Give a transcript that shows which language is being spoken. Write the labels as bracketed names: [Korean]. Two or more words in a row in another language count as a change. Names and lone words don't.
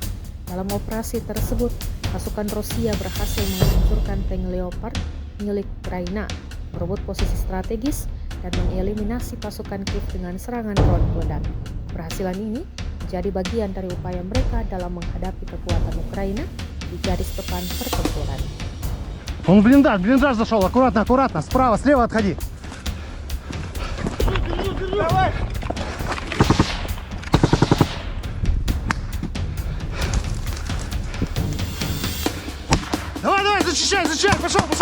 [Indonesian] Dalam operasi tersebut, pasukan Rusia berhasil menghancurkan tank Leopard milik Ukraina, merebut posisi strategis, dan mengeliminasi pasukan Kiev dengan serangan drone peledak. Keberhasilan ini menjadi bagian dari upaya mereka dalam menghadapi kekuatan Ukraina di garis depan pertempuran. [Russian] Он в блиндаж зашел, аккуратно, справа, слева отходи. Давай! Давай, защищай, пошел.